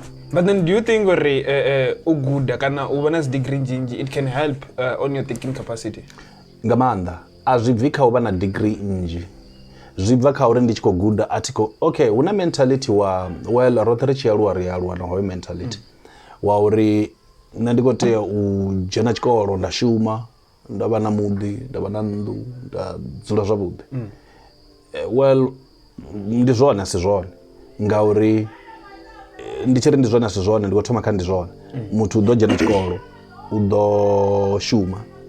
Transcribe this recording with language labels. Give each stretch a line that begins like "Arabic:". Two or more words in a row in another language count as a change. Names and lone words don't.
English: But then do you think
Venda: uri u guda kana u vha na degree njinji
English: it can help on your thinking capacity?
Venda: Nga maanḓa a zwi bvi kha u vha na degree nnzhi zwi bva kha uri ndi tshi khou guda atiko okay huna mentality wa well roṱhe ri tshi aluwa ri aluwa na hoyo mentality wa uri nṋe ndi khou tea u dzhena tshikolo nda shuma nda vha na muḓi nda vha na nnḓu nda dzula zwavhuḓi well ndi zwone si zwone ngauri ndi tshi ri ndi zwone si zwone ndi khou thoma kha ndi zwone muthu u ḓo dzhena tshikolo u ḓo shuma